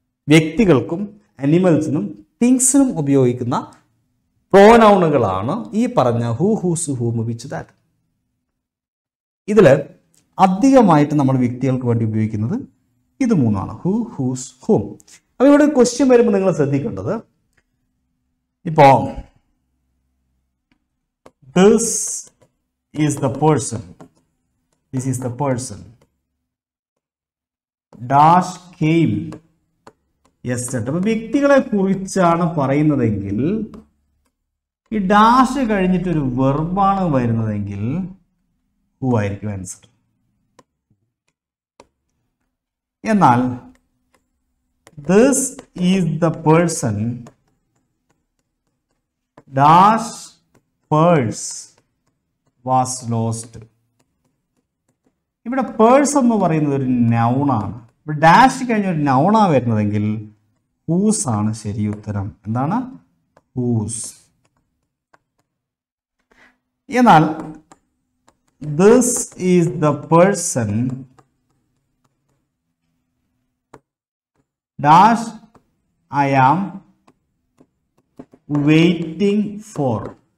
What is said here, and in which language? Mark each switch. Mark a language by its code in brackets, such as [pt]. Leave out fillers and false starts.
[ml] വ്യക്തികൾക്കും അനിമൽസിനും തിങ്സിനും ഉപയോഗിക്കുന്ന പ്രോനൗണുകളാണ് ഈ പറഞ്ഞ ഹു, ഹൂസ്, ഹൂമ്, വിച്ച്, ദാറ്റ്. ഇതിൽ അധികമായിട്ട് നമ്മൾ വ്യക്തികൾക്ക് വേണ്ടി ഉപയോഗിക്കുന്നത് ഇത് മൂന്നാണ്, ഹു, ഹൂസ്, ഹൂം. അപ്പോൾ ഇവിടെ ക്വസ്റ്റ്യൻ വരുമ്പോൾ നിങ്ങൾ ശ്രദ്ധിക്കേണ്ടത്, ഇപ്പോൾ [en] this is the person, this is the person, dash came yesterday. [ml] അപ്പോൾ വ്യക്തികളെ കുറിച്ചാണ് പറയുന്നതെങ്കിൽ ഈ ഡാഷ് കഴിഞ്ഞിട്ടൊരു വെർബാണ് വരുന്നതെങ്കിൽ ഹു ആയിരിക്കും ആൻസർ. [en] എന്നാൽ this is the person dash purse was lost. [ml] ഇവിടെ പേഴ്സ് എന്ന് പറയുന്നത് ഒരു നൗണാണ്. ഇവിടെ ഡാഷ് കഴിഞ്ഞ ഒരു നൗണാണ് വരുന്നതെങ്കിൽ ഹൂസ് ആണ് ശരി ഉത്തരം. എന്താണ്? ഹൂസ്. [en] എന്നാൽ this is the person dash I am waiting for.